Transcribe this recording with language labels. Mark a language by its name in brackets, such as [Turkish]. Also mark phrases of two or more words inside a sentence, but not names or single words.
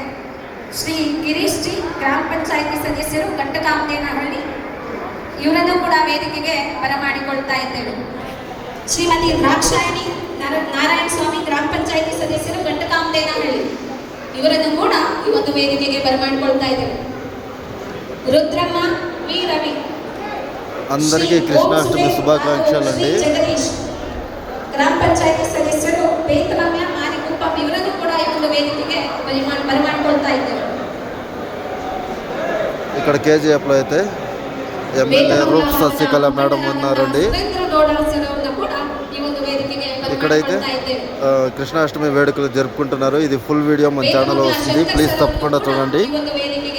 [Kannada] ಶ್ರೀ ಗಿರೀಶ್ ಜಿ ಗ್ರಾಮ ಪಂಚಾಯಿತಿ ಸದಸ್ಯರು ಗಟ್ಟಕಾಮದೇನಹಳ್ಳಿ ಇವರನ್ನು ಕೂಡ ವೇದಿಕೆಗೆ ಬರಮಾಡಿಕೊಳ್ತಾ ಇದ್ದೇವೆ. ಶ್ರೀಮತಿ ದ್ರಾಕ್ಷಾಯಣಿ ನಾರಾಯಣ ಸ್ವಾಮಿ ಗ್ರಾಮ ಪಂಚಾಯಿತಿ ಸದಸ್ಯರು ಗಟ್ಟಕಾಮದೇನಹಳ್ಳಿ ಇವರನ್ನು ಕೂಡ ಈ ಒಂದು ವೇದಿಕೆಗೆ ಬರಮಾಡಿಕೊಳ್ತಾ ಇದ್ದೇವೆ. ರುದ್ರಮ್ಮ ವಿ ರವಿ [Telugu] అందరికీ కృష్ణాష్టమి శుభాకాంక్షలు అండి. [Kannada] ಜಗದೀಶ್ ಗ್ರಾಮ ಪಂಚಾಯಿತಿ ಸದಸ್ಯರು ಬೇತನಮ್ಯ ಮಾರಿಗುಪ್ಪ ಇವರನ್ನು ಕೂಡ ಈ ಒಂದು ವೇದಿಕೆಗೆ ಬರಮಾಡಿಕೊಳ್ತಾ ಇದ್ದೇವೆ. [Telugu] ఇక్కడ కేజీఎఫ్లో అయితే ఎమ్మెల్యే రూప్ శశికళ మేడం ఉన్నారండి. ఇక్కడైతే కృష్ణాష్టమి వేడుకలు జరుపుకుంటున్నారు. ఇది [English] full video [Telugu] మన ఛానల్లో వస్తుంది, ప్లీజ్ తప్పకుండా చూడండి.